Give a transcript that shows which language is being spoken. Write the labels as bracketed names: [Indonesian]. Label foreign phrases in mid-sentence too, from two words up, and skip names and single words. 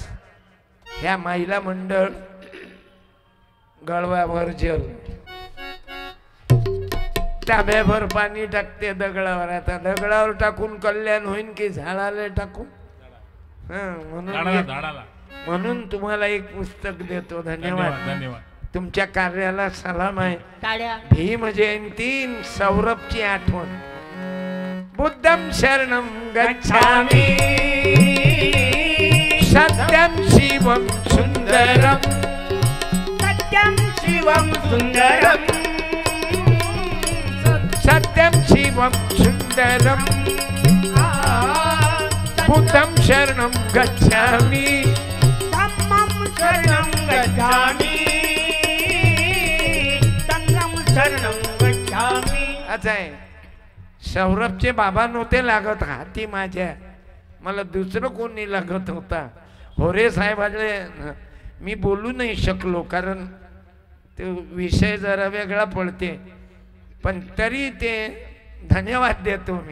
[Marathi] ह्या महिला मंडळ गळवावर जल, तांब्याभर पाणी टाकते दगडावर. आता दगडावर टाकून कल्याण होईन की झाडाला टाकून? म्हणून तुम्हाला एक पुस्तक देतो. धन्यवाद. धन्यवाद. तुमच्या कार्याला सलाम आहे. टाळ्या. भीम जयंती, सौरभची आठवण. [Pali] बुद्धं शरणं गच्छामि, [Sanskrit] सत्यं शिवं सुंदरं. सत्यं शिवं सुंदरं. सत्यं शिवं सुंदरं. [Pali] बुद्धं शरणं गच्छामि, धम्मं शरणं गच्छामि. संघं शरणं गच्छामि. [Marathi] असं आहे. सौरभचे बाबा नव्हते लागत हाती माझ्या, मला दुसरं कोणी लागत होता. होरे साहेबांकडे मी बोलू नाही शकलो, कारण तो विषय जरा वेगळा पडते. पण तरी ते धन्यवाद देतो मी.